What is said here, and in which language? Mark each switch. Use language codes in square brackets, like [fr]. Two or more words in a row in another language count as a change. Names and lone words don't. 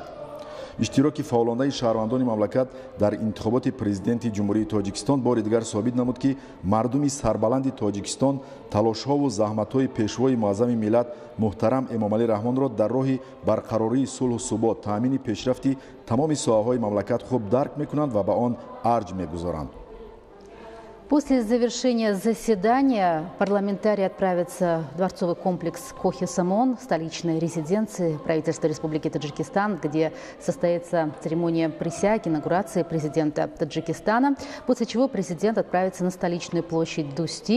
[fa] اشتراک فعالانه شهروندان مملکت در انتخابات پرزیدنت جمهوری تاجیکستان بار دیگر ثابت نمود که مردم سربلند تاجیکستان تلاش‌ها و زحمت‌های پیشوای معظم ملت محترم امامعلی رحمان را در راه برقراری صلح و ثبات، تامین پیشرفت تمام ساحه‌های مملکت خوب درک می‌کنند و به آن ارج می‌گذارند. [ru] После завершения заседания парламентарии отправятся в дворцовый комплекс Кохи-Самон, столичной резиденции правительства Республики Таджикистан, где состоится церемония присяги, инаугурации президента Таджикистана, после чего президент отправится на столичную площадь Дусти.